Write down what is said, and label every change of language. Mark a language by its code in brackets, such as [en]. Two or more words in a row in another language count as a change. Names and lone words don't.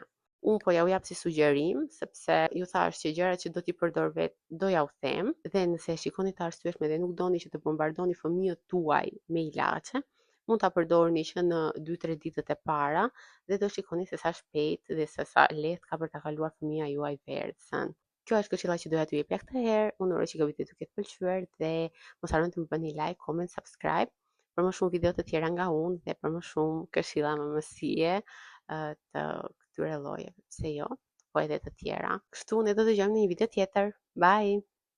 [sq] Unë po ja u jap si sugjerim, sepse ju thash që gjërat që do t'i përdor vetë do ja u them, dhe nëse e shikoni të arsyeshme dhe nuk doni që të bombardoni fëmijët tuaj me ilaçe, mund ta përdorni që në 2-3 ditët e para dhe do shikoni se sa shpejt dhe se sa lehtë ka për ta kaluar fëmia juaj verzën. Kjo është këshilla që doja t'ju jepja këtë herë. Unë uroj që kjo video t'ju ketë pëlqyer dhe mos harroni të më bëni [en] like, comment, subscribe [sq] për më shumë video të tjera nga unë dhe për më shumë këshilla mësie të këtyre llojeve, pse jo, po edhe të tjera. Kështu ne do të dëgjojmë në një video tjetër. [en] Bye.